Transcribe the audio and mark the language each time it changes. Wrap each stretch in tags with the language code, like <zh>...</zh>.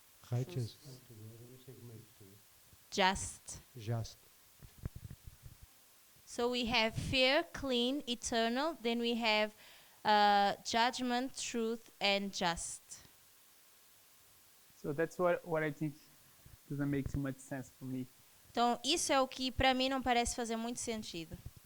<en>Righteous altogether,</en> <pt>não sei como é em português.</pt> <en>Just. Just. So we have fear, clean, eternal. Then we have judgment, truth, and just. So that's what I think doesn't make too much sense for me.</en> <pt>Então, isso é o que para mim não parece fazer muito sentido.</pt>